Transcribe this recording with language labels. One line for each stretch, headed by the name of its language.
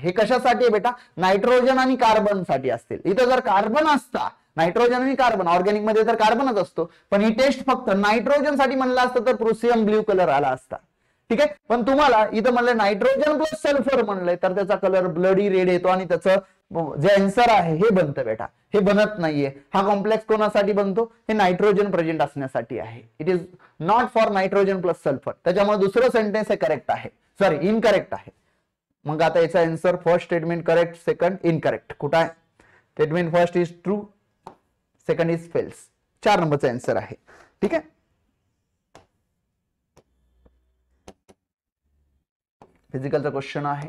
Marathi: हे कशासाठी बेटा, नायट्रोजन आणि कार्बन साठी असतील. इथं जर कार्बन असता, नायट्रोजन आणि कार्बन, ऑर्गॅनिक मध्ये तर कार्बनच असतो, पण ही टेस्ट फक्त नायट्रोजन साठी म्हणलं असतं तर प्रुसियम ब्ल्यू कलर आला असता. ठीक आहे, पण तुम्हाला इथं म्हणलं नायट्रोजन प्लस सल्फर म्हणलंय तर त्याचा कलर ब्लडी रेड येतो आणि त्याचं जे आन्सर आहे हे बनतं बेटा. हे बनत नाहीये. हा कॉम्प्लेक्स कोणासाठी बनतो, हे नायट्रोजन प्रेझेंट असण्यासाठी आहे.
English: It is not for nitrogen plus sulphur.
Marathi: त्याच्यामुळे दुसरं सेंटेन्स हे करेक्ट आहे, सॉरी इनकरेक्ट आहे. मग आता याचा answer first statement correct, second incorrect. कुठं आहे statement,
English: First is true, second is false.
Marathi: 4 नंबरचा आन्सर आहे. ठीक आहे, फिजिकलचा क्वेश्चन आहे.